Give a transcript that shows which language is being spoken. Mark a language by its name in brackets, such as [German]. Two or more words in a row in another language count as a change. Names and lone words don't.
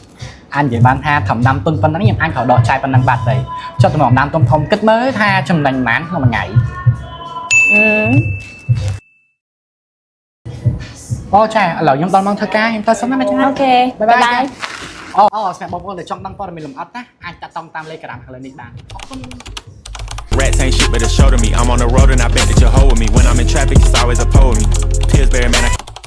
[Khmer] អញនិយាយបានថាធំដាំទុនប៉ុណ្ណឹងខ្ញុំអាចក៏ដកចាយប៉ុណ្ណឹងបាត់ដែរចុះតែមកដាំទុនធំគិតមើលថាចំណេញប៉ុន្មានក្នុងមួយថ្ងៃអូចាឥឡូវខ្ញុំដល់ម៉ោងធ្វើការខ្ញុំទៅសិនណាមែនទេអូខេបាយបាយអូស្មានបងប្អូនដែលចង់ដឹងព័ត៌មានលម្អិតណាអាចតាក់ទងតាមលេខ Telegram ខាងលើនេះបានអរគុណ [English] Rats ain't shit but a show to me. I'm on the road and I bet that you're hold with me. When I'm in traffic, it's always a pole with me. Pillsbury, man,